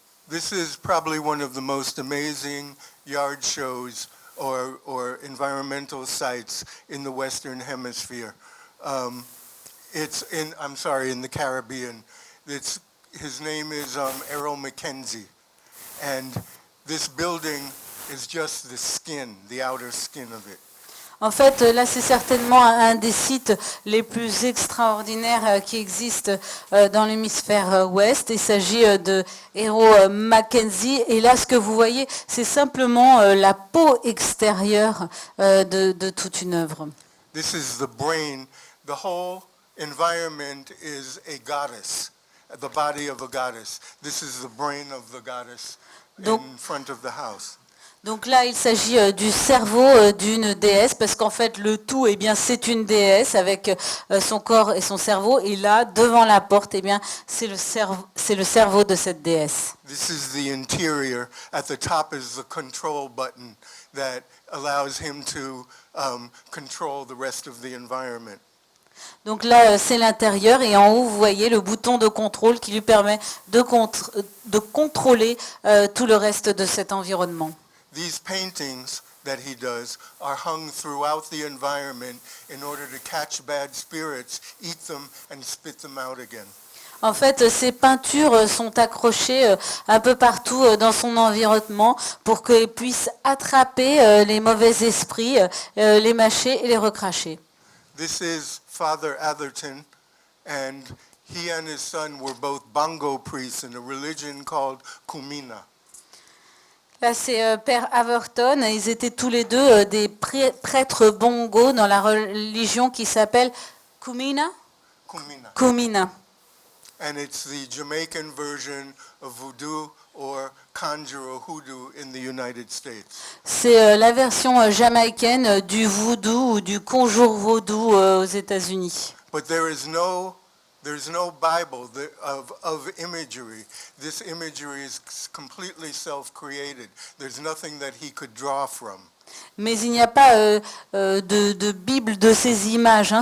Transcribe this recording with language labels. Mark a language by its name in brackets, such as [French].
[English] This is probably one of the most amazing yard shows or environmental sites in the Western Hemisphere. It's in the Caribbean. His name is Errol Mackenzie. And this building is just the skin, the outer skin of it. [French] En fait, là, c'est certainement un des sites les plus extraordinaires qui existent dans l'hémisphère ouest. Il s'agit de Héros Mackenzie. Et là, ce que vous voyez, c'est simplement la peau extérieure de toute une œuvre. [English] This is the brain. The whole environment is a goddess, the body of a goddess. This is the brain of the goddess [French] Donc- [English] in front of the house. [French] Donc là, il s'agit du cerveau d'une déesse, parce qu'en fait, le tout, eh bien, c'est une déesse avec son corps et son cerveau. Et là, devant la porte, eh bien, c'est le cerveau de cette déesse. [English] This is the interior. At the top is the control button that allows him to control the rest of the environment. [French] Donc là, c'est l'intérieur, et en haut, vous voyez le bouton de contrôle qui lui permet de contrôler tout le reste de cet environnement. [English] These paintings that he does are hung throughout the environment in order to catch bad spirits, eat them, and spit them out again. [French] En fait, ces peintures sont accrochées un peu partout dans son environnement pour qu'elles puissent attraper les mauvais esprits, les mâcher et les recracher. [English] This is Father Atherton, and he and his son were both bongo priests in a religion called Kumina. [French] Là, c'est Père Averton. Ils étaient tous les deux des prêtres bongo dans la religion qui s'appelle Kumina. Kumina. Kumina. [English] And it's the Jamaican version of voodoo or conjure or hoodoo in the United States. [French] C'est la version jamaïcaine du voodoo ou du conjure vaudou aux États-Unis. [English] But there's no Bible of imagery. This imagery is completely self-created. There's nothing that he could draw from. [French] Mais il n'y a pas de Bible de ces images. Hein.